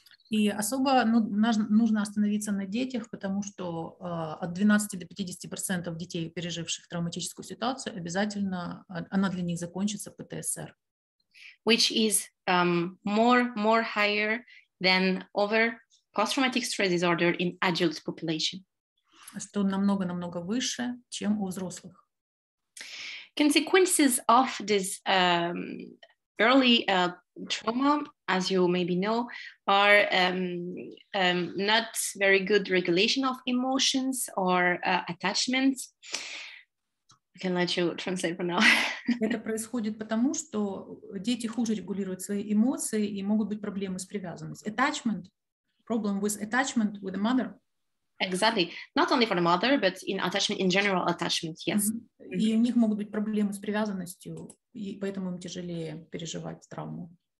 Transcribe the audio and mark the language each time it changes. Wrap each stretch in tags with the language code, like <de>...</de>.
<ru>И особо нужно остановиться на детях, потому что от 12 до 50% детей, переживших травматическую ситуацию, обязательно она для них закончится ПТСР.</ru> <en>Which is more higher than over post-traumatic stress disorder in adult population.</en> <ru>Что намного выше, чем у взрослых.</ru> <en>Consequences of this early trauma, as you maybe know, are not very good regulation of emotions or attachments. I can let you translate for now.</en> <ru>Это происходит потому, что дети хуже регулируют свои эмоции и могут быть проблемы с привязанностью.</ru> <en>Attachment, problem with attachment with the mother. Exactly. Not only for the mother, but in attachment, in general attachment, yes.</en> <ru>И у них могут быть проблемы с привязанностью, и поэтому им тяжелее переживать травму.</ru>